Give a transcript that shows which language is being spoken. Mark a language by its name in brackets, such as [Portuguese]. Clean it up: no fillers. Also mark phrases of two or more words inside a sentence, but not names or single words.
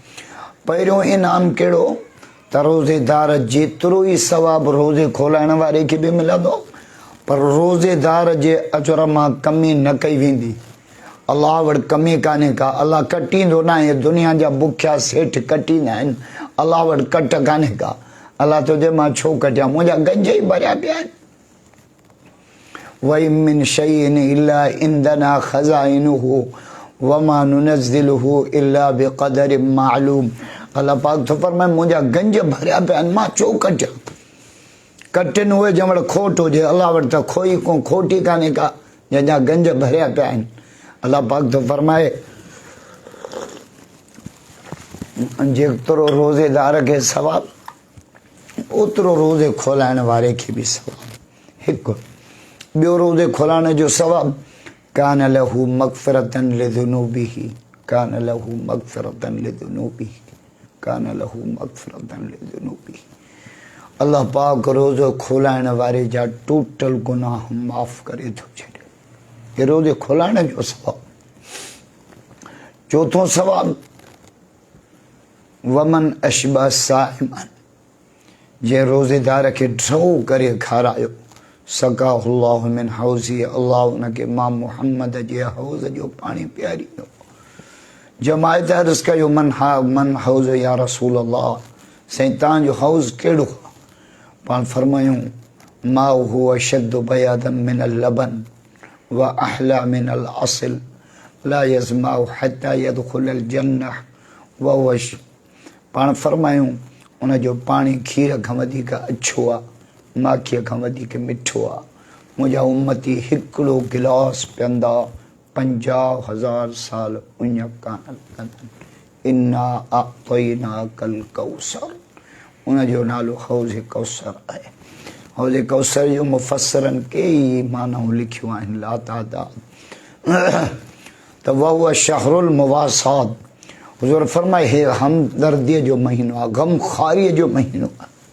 [Sindhi] 3 पहिरियों इनाम कहिड़ो त रोज़ेदार जेतिरो ई सवाबु रोज़े खोलाइण वारे खे बि मिलंदो, पर रोज़ेदार जे अजर मां कमी न कई वेंदी। अलाह वटि कमी कान्हे का, अलाह कटींदो न आहे। दुनिया जा बुखिया सेठ कटींदा आहिनि, अलाह वटि कट कान्हे का। अलाह तुंहिंजे मां छो कटियां, मुंहिंजा गंज ई भरिया पिया आहिनि। [Arabic] وإن من شيء إلا عندنا خزائنه وما ننزله إلا بقدر معلوم. [Sindhi] अल्लाह पाक तो फरमाए मुंहिंजा गंज भरिया पिया आहिनि, मां छो कटियां। कटिन उहे जंहिं वटि खोट हुजे, अलाह वटि त खोई को खोटी कान्हे का, जंहिंजा गंज भरिया पिया आहिनि। अल्लाह पाक तो फरमाए जेतिरो रोज़ेदार खे सवाब, ओतिरो रोज़े खोलाइण वारे खे बि सवाब। हिकु ॿियो रोज़े खोलाइण जो सवाब, [Arabic] كان له مغفرة لذنوبه، كان له مغفرة لذنوبه، كان له مغفرة لذنوبه. [Sindhi] अल्लाह पाक रोज़ो खोलाइण वारे जा टोटल गुनाह माफ़ करे थो छॾे। ये रोज़े खोलाइण जो सवाब। चौथों सवाब, [Arabic] ومن أشبع صائما, [Sindhi] जे रोज़ेदार खे ड्रो करे खारायो, [Arabic] سقاه الله من حوضي, [Sindhi] अल्लाह उनखे मां मुहम्मद जे हौज़ जो पाणी पियारींदो। जमायत अर्ज़ कयो [Arabic] من حوض يا رسول الله, [Sindhi] साईं तव्हांजो हौज़ कहिड़ो आहे? पाण फरमायूं [Arabic] ماؤه أشد بياضا من اللبن وأحلى من العسل لا يظمأ حتى يدخل الجنة و وش. [Sindhi] पाण फरमायूं उनजो पाणी खीर खां वधीक अछो आहे, माखीअ खां वधीक मिठो आहे। मुंहिंजा उम्मती हिकिड़ो गिलास पीअंदा 50,000 साल उञ कान लॻंदनि। [Arabic] إنا أعطيناك الكوثر, [Sindhi] उनजो नालो हौज़ कौसर आहे। हौज़ कौसर जो मुफ़स्सिरनि कई मानाऊं लिखियूं आहिनि लातादाद। त [Arabic] وهو شهر المواساة, [Sindhi] हुज़ूर फरमाए हे हमदर्दीअ जो महीनो आहे, गमख़ारीअ जो महीनो आहे।